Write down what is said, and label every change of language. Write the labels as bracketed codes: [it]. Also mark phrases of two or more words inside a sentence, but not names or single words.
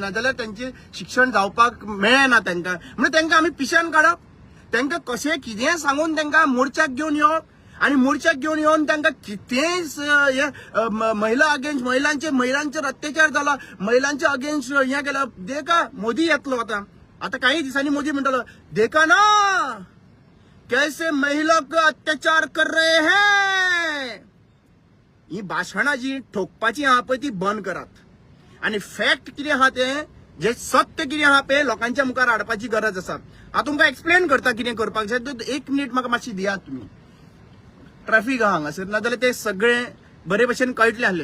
[kok] नाजाल्यार तांचे शिक्षण जावपाक मेळना तांकां म्हणजे तांकां आमी पिशान काडप तांकां कशें कितें सांगून तांकां मोर्चाक घेवन येवप आणि मोर्चाक घेवन येवन तांकां कितें महिला अगेन्स्ट महिलांचेर अत्याचार जाला महिलांच्या अगेन्स्ट हें केलं देखा मोदी येतलो आता काही दिसांनी मोदी म्हणटलो [hi] देखा ना कैसे महिला को अत्याचार कर रहे हैं. [kok] ही भाषणां जी ठोकपाची आहा पळय ती बंद करात आणि फॅक्ट कितें आहा ते जे सत्य कितें आहा पळय लोकांच्या मुखार हाडपाची गरज आसा. हांव तुमकां एक्सप्लेन करता कितें करपाक जाय. 1 मिनिट म्हाका मातशी दियात तुमी. ट्रॅफिक आहा हांगासर नाजाल्यार ते सगळे बरे भशेन कळटले आहले.